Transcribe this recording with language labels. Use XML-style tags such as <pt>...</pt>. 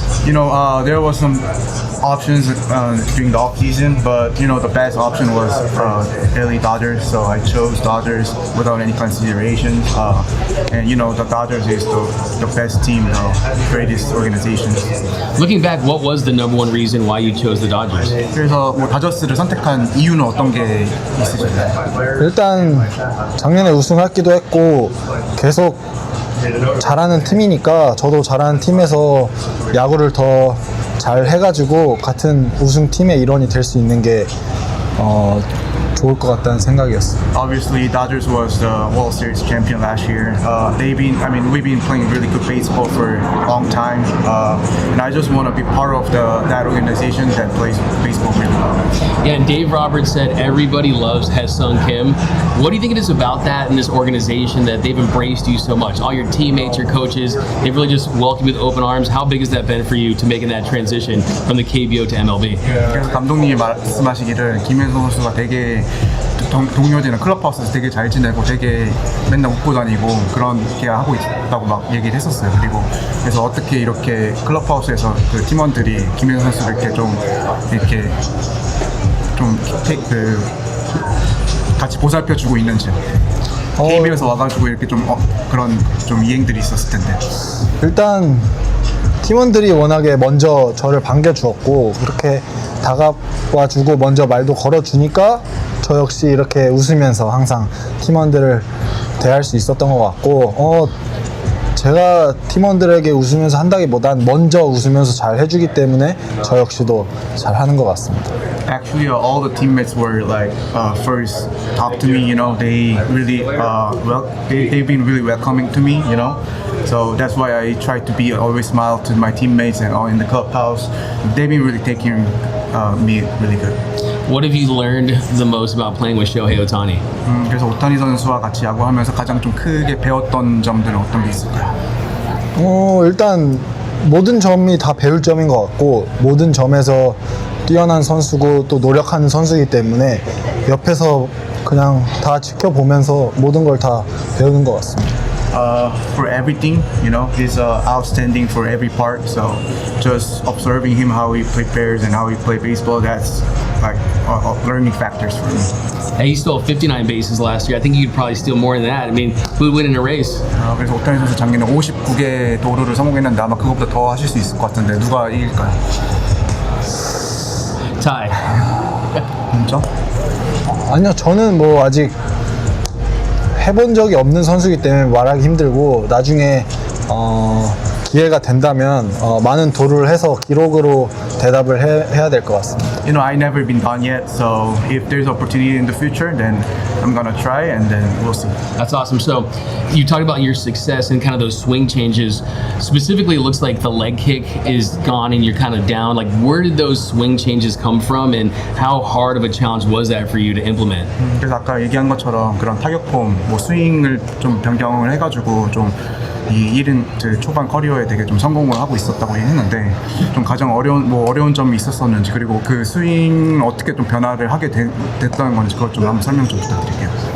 <en>You know, there was some options during the off season, but you know the best option was LA Dodgers, so I chose Dodgers without any considerations. And you know the Dodgers is the best team, the greatest organization. Looking back, what was the #1 reason why you chose the Dodgers?</en> <ko>그래서 뭐 다저스를 선택한 이유는 어떤 게 있으신가요? 일단 작년에 우승하기도 했고 계속 잘하는 팀이니까 저도 잘하는 팀에서 야구를 더 잘 해가지고 같은 우승팀의 일원이 될 수 있는 게 좋을 것 같다는 생각이었어요.</ko> <en>Obviously, Dodgers was the World Series champion last year. We've been playing really good baseball for a long time, and I just want to be part of that organization that plays baseball really well. Yeah, and Dave Roberts said everybody loves Hyeseong Kim. What do you think it is about that in this organization that they've embraced you so much? All your teammates, your coaches, they've really just welcomed you with open arms. How big has that been for you to making that transition from the KBO to MLB?</en> <ko>그래서 감독님이 말씀하시기를 김혜성 선수가 되게 동료들이나 클럽하우스에서 되게 잘 지내고 되게 맨날 웃고 다니고 그런 게 하고 있다고 막 얘기를 했었어요. 그리고 그래서 어떻게 이렇게 클럽하우스에서 그 팀원들이 김혜성 선수를 이렇게 좀 같이 보살펴주고 있는지. KBL에서 와가지고 이렇게 좀 그런 좀 이행들이 있었을 텐데. 일단 팀원들이 워낙에 먼저 저를 반겨주었고 그렇게 다가와주고 먼저 말도 걸어주니까 저 역시 이렇게 웃으면서 항상 팀원들을 대할 수 있었던 것 같고 제가 팀원들에게 웃으면서 한다기보단 먼저 웃으면서 잘 해주기 때문에 저 역시도 잘 하는 것 같습니다.</ko> <en>Actually, all the teammates were like first talk to me. You know, they really they've been really welcoming to me. You know, so that's why I try to be always smile to my teammates and all in the clubhouse. They've been really taking me really good. What have you learned the most about playing with Shohei Ohtani?</en> <ko>그래서 오타니 선수와 같이 야구하면서 가장 좀 크게 배웠던 점들은 어떤 게 있을까요? 일단 모든 점이 다 배울 점인 것 같고 모든 점에서 뛰어난 선수고 또 노력하는 선수이기 때문에 옆에서 그냥 다 지켜보면서 모든 걸 다 배우는 것 같습니다.</ko> <en>For everything, you know, he's outstanding for every part. So just observing him how he prepares and how he plays baseball, that's like learning factors for me. Hey, he stole 59 bases last year. I think you could probably steal more than that. I mean, who would win in a race?</en> <ko>그래서 오타니 선수 작년에 59개 도루를 성공했는데 아마 그것보다 더 하실 수 있을 것 같은데 누가 이길까요?</ko> <en>Tie.</en> <ko>진짜? 아니요, 저는 뭐 아직 해본 적이 없는 선수이기 때문에 말하기 힘들고 나중에 기회가 된다면 많은 도루를 해서 기록으로 대답을 해야 될 것 같습니다.</ko> <en>You know, I never been done yet, so if there's opportunity in the future, then I'm gonna try and then we'll see. That's awesome. So you talked about your success and kind of those swing changes. Specifically, it looks like the leg kick is gone and you're kind of down. Like, where did those swing changes come from and how hard of a challenge was that for you to implement?</en> <ko>그래서 아까 얘기한 것처럼 그런 타격폼, 뭐 스윙을 좀 변경을 해가지고 좀 이 1인 초반 커리어에 되게 좀 성공을 하고 있었다고 했는데 좀 가장 어려운 점이 있었었는지 그리고 그 스윙 어떻게 좀 변화를 하게 됐다는 건지 그걸 좀 한번 설명 좀 부탁드릴게요.</ko>